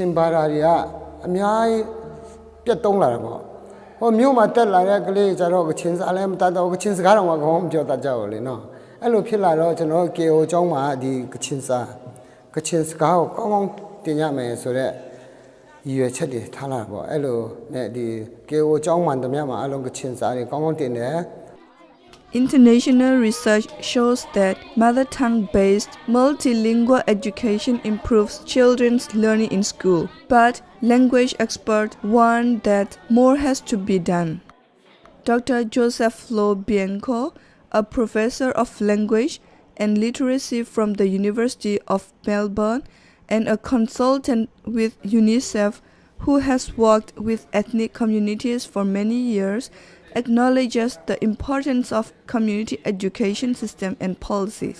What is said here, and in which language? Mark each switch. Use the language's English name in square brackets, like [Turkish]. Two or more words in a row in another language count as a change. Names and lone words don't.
[Burmese] င်ဘာသာတွေကအများကြီးပြတ်တုံးလာတာပေါ့ဟိုမြို့မှာတက်လာတဲ့ကလေးကျတော့ကချင်စာလည်းမတတ်တော့ကချင်စကားတော့မကောင်းမပြောတတ်ကြဘူးလေနော်အဲ့လိုဖြစ်လာတော့ကျွန်တော်ကေအိုအကြောင်းမှာဒီကချင်စကားကိုကောင်းကောင်းတင်ရမယ်ဆိုတော့ရည်ရွယ်ချက်တွေထားလာပေါ့အဲ့လိုနဲ့ဒီကေအိုအကြောင်းမှန်တမျှမှာအလုံးကချင်စာတွေကောင်းကောင်းတင်တယ် [English] International research shows that mother tongue-based multilingual education improves children's learning in school, but language experts warn that more has to be done. Dr. Joseph Lo Bianco, a professor of language and literacy from the University of Melbourne and a consultant with UNICEF who has worked with ethnic communities for many years, acknowledges the importance of community education system and policies.